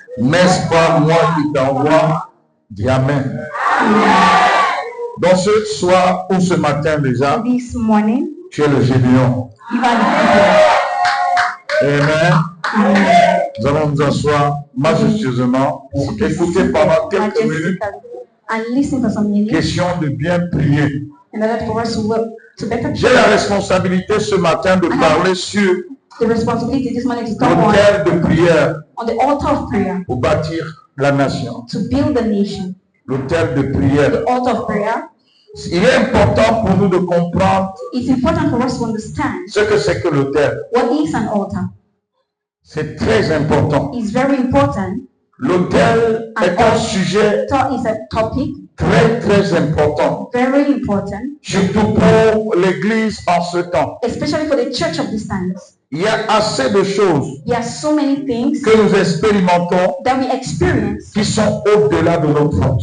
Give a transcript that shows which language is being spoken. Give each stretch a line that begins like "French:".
French: N'est-ce pas moi qui t'envoie? Dis Amen. Donc ce soir ou ce matin déjà,
English: This morning,
French: tu es le Gédéon. Amen. Nous allons nous asseoir majestueusement pour écouter pendant quelques minutes.
English: And listen for some minutes.
French: Question de bien prier.
English: In order for us to work to better.
French: J'ai la responsabilité ce matin de parler sur
English: the responsibility this morning to talk
French: l'autel de prière
English: on the altar of prayer
French: pour bâtir la nation.
English: to build the nation.
French: L'autel de prière.
English: The altar of prayer.
French: Il est important pour nous de comprendre
English: It's important for us to understand
French: ce que c'est que l'autel.
English: what is an altar.
French: C'est très important.
English: It's very important.
French: L'autel est un sujet
English: Altar is a topic
French: très important.
English: very important,
French: Surtout pour l'Église en ce temps.
English: especially for the church of these times.
French: Il y a assez de choses
English: There are so many things
French: que nous expérimentons
English: that we experience
French: qui sont au-delà de notre force.